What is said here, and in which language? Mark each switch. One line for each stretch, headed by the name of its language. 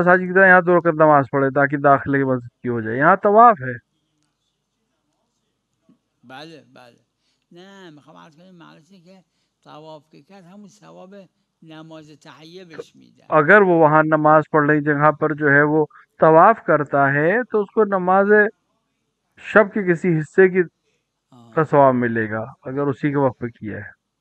Urdu: مساجد کی طرح یہاں 2 رکعت نماز پڑھے تاکہ داخلے کی مسجد کی ہو جائے. یہاں طواف ہے.
Persian: بله بله. نه میخوام عرض کنم معنیش اینه که طواف که کرد همون ثواب نماز تحیه بهش میدن.
Urdu: اگر وہ وہاں نماز پڑھنے کی جگہ پر جو ہے وہ طواف کرتا ہے تو اس کو نماز شب کے کسی حصے کی کا ثواب ملے گا اگر اسی کے وقت پہ کیا ہے.